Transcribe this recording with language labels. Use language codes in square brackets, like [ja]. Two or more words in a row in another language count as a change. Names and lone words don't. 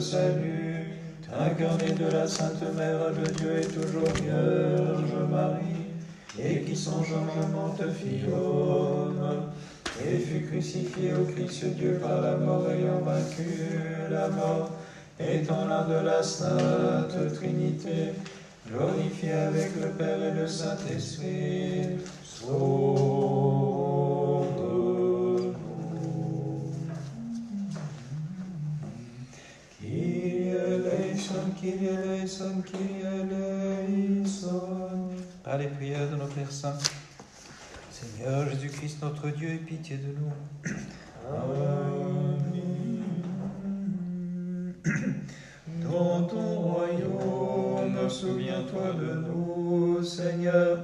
[fr] salut, t'incarner de la Sainte Mère de Dieu et toujours Vierge Marie, et qui sans changement te fit homme, et fut crucifié au Christ Dieu par la mort ayant vaincu la mort, étant l'un de la Sainte Trinité, glorifié avec le Père et le Saint-Esprit, sauve-nous. [el] Κύριε ἐλέησον, Κύριε ἐλέησον, Κύριε ἐλέησον. [fr] Par les prières de nos Pères saints, Seigneur Jésus-Christ, notre Dieu, aie pitié de nous. Amen. Dans ton royaume, souviens-toi de nous, Seigneur.